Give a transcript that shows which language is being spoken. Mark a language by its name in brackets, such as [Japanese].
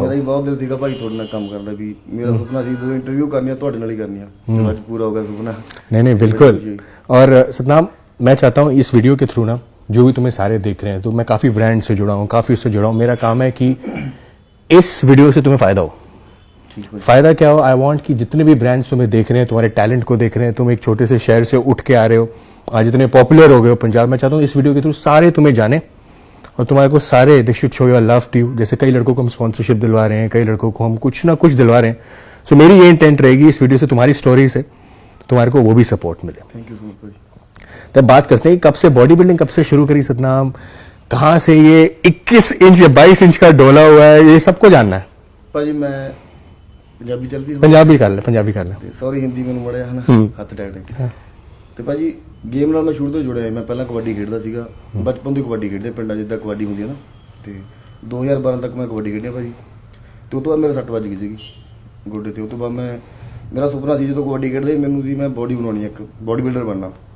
[Punjabi] मेरा बहुत दिल ਸੀਗਾ ਭਾਈ ਤੁਹਾਡੇ ਨਾਲ ਕੰਮ ਕਰਨ ਦਾ ਵੀ ਮੇਰਾ ਸੁਪਨਾ ਸੀ ਦੋ ਇੰਟਰਵਿਊ ਕਰਨੀਆਂ ਤੁਹਾਡੇ ਨਾਲ ਹੀ ਕਰਨੀਆਂ ਤੇ ਅੱਜ [Hindi] पूरा हो गया सुपना। नहीं बिल्कुल। और सतनाम मैं चाहता हूँ इस वीडियो के थ्रू ना जो भी तुम्हें सारे देख रहे हैं, तो मैं काफी ब्रांड से जुड़ा हूँ, काफी उससे जुड़ा हूँ। मेरा काम है कि इस वीडियो से तुम्हें फायदा हो। फायदा क्या हो? आई वांट कि जितने भी ब्रांड्स तुम्हें देख रहे हैं, तुम्हारे टैलेंट को देख रहे हैं, तुम एक छोटे से शहर से उठ के आ रहे हो, आज इतने पॉपुलर हो गए हो पंजाब। मैं चाहता हूँ इस वीडियो के थ्रू सारे तुम्हें जाने और तुम्हारे को सारे [English] They should show your love to you. [Hindi] जैसे कई लड़कों को हम स्पॉन्सरशिप दिलवा रहे हैं, कई लड़कों को हम कुछ ना कुछ दिलवा रहे हैं। सो मेरी ये इंटेंट रहेगी इस वीडियो से तुम्हारी स्टोरी से तुम्हारे को वो भी सपोर्ट मिले। Thank you so much. तब बात करते हैं कब से बॉडी बिल्डिंग कब से शुरू करी सतनाम, कहां से ये 21 इंच या 22 इंच का डोला हुआ है, ये सबको जानना है। [Punjabi] ਭਾਜੀ मैं ਪੰਜਾਬੀ ਚੱਲ ਵੀ [Hindi] पंजाबी कर ले। [Punjabi] ਸੌਰੀ ਹਿੰਦੀ ਮੈਨੂੰ ਮੜਿਆ ਹਨਾ ਹੱਥ ਟੈਟ ਤੇ ਭਾਜੀ ਗੇਮ ਨਾਲ ਮੈਂ ਸ਼ੁਰੂ ਤੋਂ ਜੁੜਿਆ। ਮੈਂ ਪਹਿਲਾਂ ਕਬੱਡੀ ਖੇਡਦਾ ਸੀਗਾ, ਬਚਪਨ ਤੋਂ ਕਬੱਡੀ ਖੇਡਦੇ ਪਿੰਡਾਂ ਜਿੱਦਾਂ ਕਬੱਡੀ ਹੁੰਦੀ ਹੈ ਨਾ। ਤੇ 2012 ਤੱਕ ਮੈਂ ਕਬੱਡੀ ਖੇਡਿਆ ਭਾਜੀ। ਤੇ ਉਸ ਤੋਂ ਬਾਅਦ ਮੇਰੇ ਸੱਟ ਵੱਜ ਗਈ ਸੀਗੀ ਗੋਡੇ ਤੇ। ਉਸ ਤੋਂ ਬਾਅਦ ਮੇਰਾ ਸੁਪਨਾ ਸੀ ਜਦੋਂ ਕਬੱਡੀ ਖੇਡਦੇ ਮੈਨੂੰ ਸੀ ਮੈਂ ਬੋਡੀ ਬਣਾਉਣੀ, ਇੱਕ ਬੋਡੀ ਬਿਲਡਰ ਬਣਨਾ।